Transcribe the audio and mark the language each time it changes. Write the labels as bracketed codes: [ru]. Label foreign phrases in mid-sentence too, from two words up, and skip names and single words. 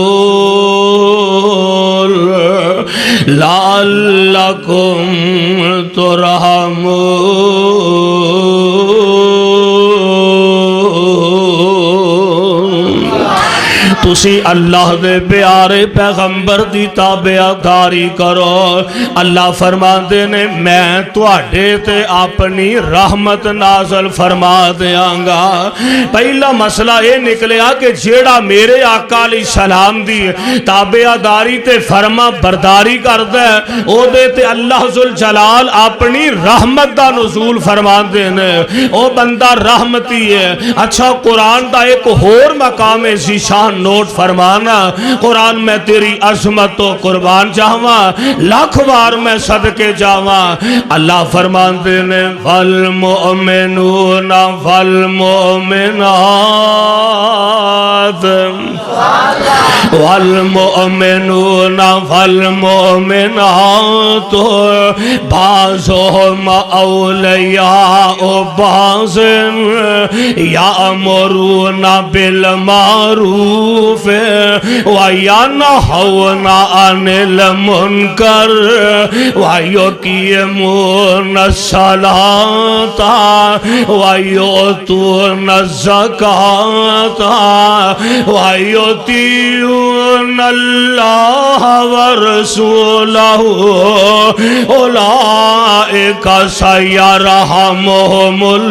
[ar] لعلکم ترحمون [pa] تسی اللہ دے پیارے پیغمبر دی تابعداری کرو اللہ فرماندے نے میں تواڈے تے اپنی رحمت نازل فرما دیاں گا پہلا مسئلہ یہ نکلیا کہ جیڑا میرے آقا [ar] علیہ السلام [pa] دی تابعداری تے فرما برداری کردا ہے او دے تے اللہ ذوالجلال اپنی رحمت دا نزول فرماندے نے او بندہ رحمتی ہے اچھا قرآن دا ایک اور مقام ذیشان نوٹ فرمانا قرآن میں تیری عظمت و قربان جاواں لاکھ بار میں صدقے جاواں اللہ فرماندے نے والمؤمنون [ar] والمؤمنات والمؤمنون والمؤمنات بعضهم اولیاء بعض یأمرون بالمعروف وینہون عن المنکر ویقیمون الصلاۃ ویؤتون الزکاۃ ویطیعون اللہ ورسولہ اولئک سیرحمہم